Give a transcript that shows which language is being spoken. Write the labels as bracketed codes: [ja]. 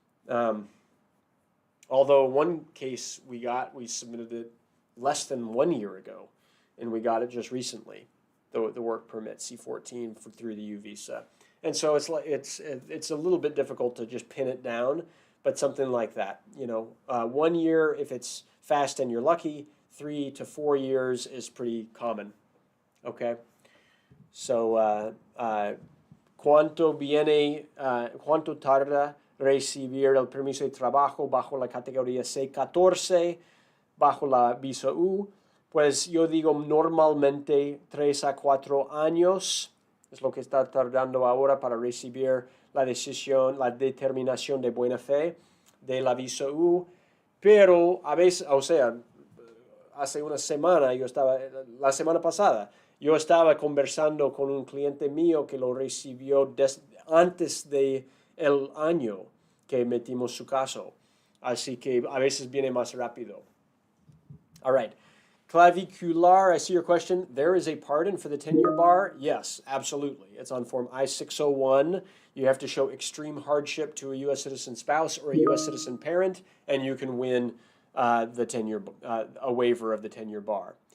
[en] Although one case we submitted it less than 1 year ago, and we got it just recently, the work permit C-14 through the U visa. And so it's a little bit difficult to just pin it down, but something like that. 1 year if it's fast and you're lucky. 3 to 4 years is pretty common. Okay. [es] So cuánto tarda recibir el permiso de trabajo bajo la categoría C-14, bajo la visa U? Pues yo digo normalmente 3 a 4 años es lo que está tardando ahora para recibir la determinación de buena fe de la visa U, pero a veces, hace una semana, la semana pasada, yo estaba conversando con un cliente mío que lo recibió antes de el año que metimos su caso. Así que a veces viene más rápido. [en] All right. Clavicular, I see your question. There is a pardon for the 10-year bar? Yes, absolutely. It's on Form I-601. You have to show extreme hardship to a U.S. citizen spouse or a U.S. citizen parent, and you can win the 10-year a waiver of the 10-year bar.